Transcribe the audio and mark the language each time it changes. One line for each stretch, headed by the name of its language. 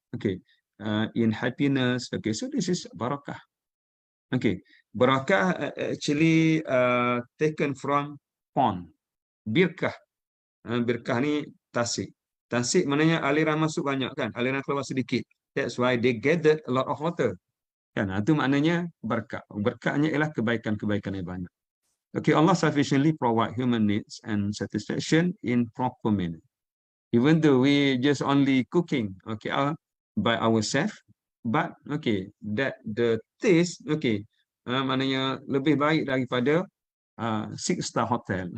English: Okay, in happiness. Okay, so this is barakah. Okay, barakah actually taken from pond, birkah.
Malay: Birkah ni tasik. Tasik maknanya aliran masuk banyak kan, aliran keluar sedikit.
English: That's why they gathered a lot of water.
Malay: Kan, itu maknanya berkah. Berkahnya ialah kebaikan-kebaikan yang banyak.
English: Okay, Allah sufficiently provide human needs and satisfaction in proper manner. Even though we just only cooking, okay, by ourselves, but okay, that the taste, okay,
Malay: maknanya lebih baik daripada
English: 6-star hotel.